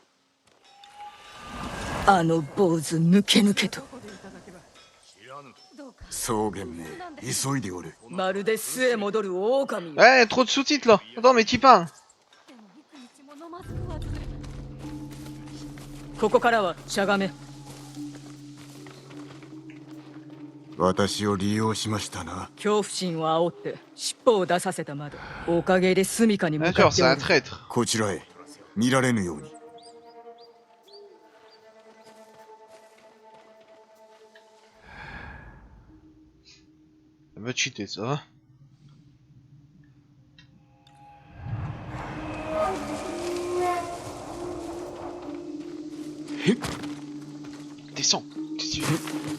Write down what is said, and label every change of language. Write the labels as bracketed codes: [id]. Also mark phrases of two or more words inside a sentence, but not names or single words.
[ja] あの坊主抜け抜けと草原め、急いでおる。まるで巣へ戻る狼よ [fr] Ouais, trop de sous-titres là. Attends, mais qui parle? [ja] ここからはしゃがめ私を利用しましたな。恐怖心を煽って尻尾を出させたまでおかげで住処に向 [fr] Bien [ja] か [fr] sûr, [ja] って [fr] c'est [ja] お [fr] un [ja] る [fr] traître. [ja] こちらへ、見られぬように。 [fr] Ça va cheater ça. Va. Descends. Qu'est-ce que tu fais?